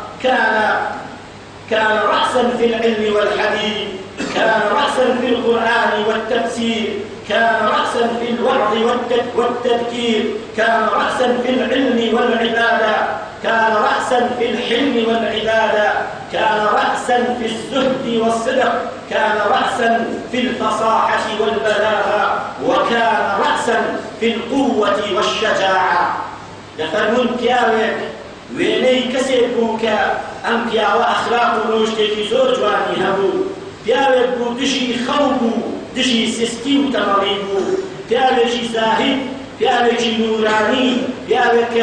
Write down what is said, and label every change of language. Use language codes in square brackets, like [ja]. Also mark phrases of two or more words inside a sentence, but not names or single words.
[ar] كان رأسا في العلم والحديث، كان رأسا في القرآن والتفسير، كان رأسا في الوعظ والتذكير، كان رأسا في العلم والعبادة، كان رأسا في الحلم والعبادة، كان رأسا في الزهد والصدق، كان رأسا في الفصاحة والبلاغة، وكان رأسا في القوة والشجاعة. [ckb] دفرمون پیاوێک وێنەی کەسێک بوو کە ئەم پیاوە ئەخلاق و ڕۆژتێکی زۆر جوانی هەبوو. پیاوێک بوو دژی خەو بوو، دژی سستی و تەمەڵی بوو، پیاوێکی زاهد، پیاوێکی نورانی، پیاوێک کە